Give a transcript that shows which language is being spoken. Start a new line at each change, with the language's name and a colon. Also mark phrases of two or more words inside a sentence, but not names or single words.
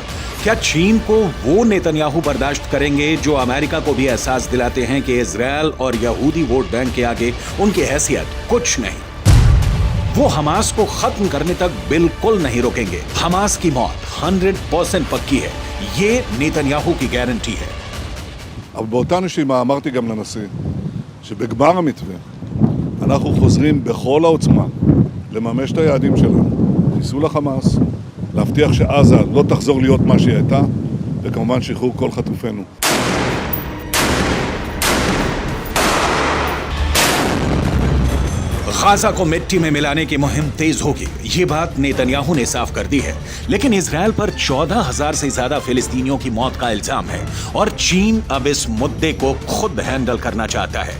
Hindi: क्या चीन को वो नेतन्याहू बर्दाश्त करेंगे जो अमेरिका को भी एहसास दिलाते हैं कि इजराइल और यहूदी वोट बैंक के आगे उनकी हैसियत कुछ नहीं? वो हमास को खत्म करने तक बिल्कुल नहीं रोकेंगे। हमास की मौत 100% पक्की है, ये नेतन्याहू की गारंटी है।
Hebrew: אבל באותה נשימה אמרתי גם לנשיא שבגמר המתווה אנחנו חוזרים בכל העוצמה לממש את היעדים שלנו, חיסול החמאס, להבטיח שעזה לא תחזור להיות מה שהיא הייתה, וכמובן שחרור כל חטופינו.
Hindi: गाजा को मिट्टी में मिलाने की मुहिम तेज होगी, ये बात नेतन्याहू ने साफ कर दी है। लेकिन इजराइल पर 14,000 से ज्यादा फिलिस्तीनियों की मौत का इल्जाम है और चीन अब इस मुद्दे को खुद हैंडल करना चाहता है।